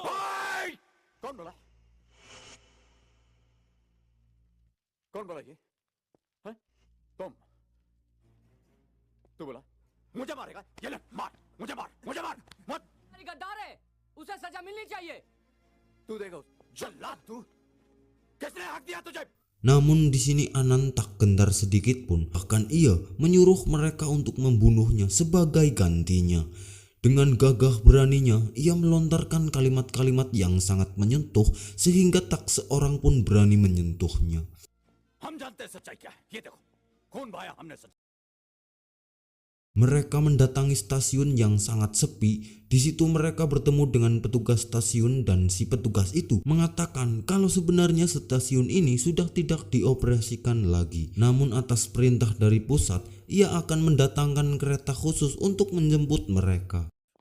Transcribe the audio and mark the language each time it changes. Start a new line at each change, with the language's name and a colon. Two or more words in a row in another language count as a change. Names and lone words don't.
Hindi: कौन बोला? कौन बोला ये? हैं? तुम? तू बोला? मुझे मारेगा? ये ले मार, मुझे मार, मत। गद्दार है, उसे सजा मिलनी चाहिए। तू देखो, जल्लाद तू। किसने हक दिया तुझे?
Indonesian: Namun di sini Anan tak gentar sedikit pun, bahkan ia menyuruh mereka untuk membunuhnya sebagai gantinya. Dengan gagah beraninya, ia melontarkan kalimat-kalimat yang sangat menyentuh sehingga tak seorang pun berani menyentuhnya.
Hindi: हम जानते हैं सच्चाई क्या है। ये देखो, खून बहाया हमने सच।
Indonesian: Mereka mendatangi stasiun yang sangat sepi. Di situ mereka bertemu dengan petugas stasiun dan si petugas itu mengatakan kalau sebenarnya stasiun ini sudah tidak dioperasikan lagi. Namun atas perintah dari pusat, ia akan mendatangkan kereta khusus untuk menjemput mereka.